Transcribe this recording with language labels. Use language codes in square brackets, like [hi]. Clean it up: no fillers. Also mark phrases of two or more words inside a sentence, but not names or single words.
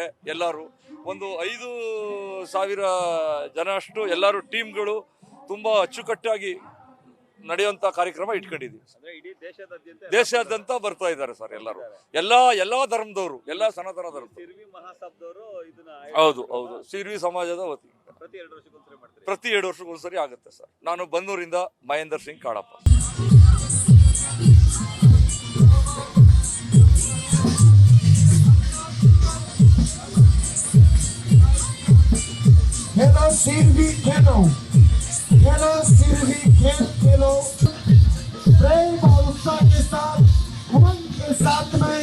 [kn] ಎಲ್ಲರೂ 5,000 ಜನ ಅಷ್ಟು ಎಲ್ಲರೂ ಟೀಮ್ಗಳು ತುಂಬಾ ಅಚ್ಚುಕಟ್ಟಾಗಿ ನಡೆಯುವಂತ ಕಾರ್ಯಕ್ರಮ ಇಟ್ಕೊಂಡಿದ್ದೀವಿ. ದೇಶಾದ್ಯಂತ ಬರ್ತಾ ಇದ್ದಾರೆ ಸರ್ ಎಲ್ಲರೂ, ಎಲ್ಲಾ ಧರ್ಮದವರು, ಎಲ್ಲ ಸನಾತನ ಧರ್ಮ. ಹೌದು, ಸಿರ್ವಿ ಸಮಾಜದ ವತಿ ಪ್ರತಿ 2 ವರ್ಷಕ್ಕೊಂದ್ಸರಿ ಆಗುತ್ತೆ ಸರ್. ನಾನು ಬನ್ನೂರಿಂದ ಮಹೇಂದರ್ ಸಿಂಗ್ ಕಾಡಪ್ಪ. [hi] खेलो प्रेम और उत्साह के साथ, उमंग के साथ में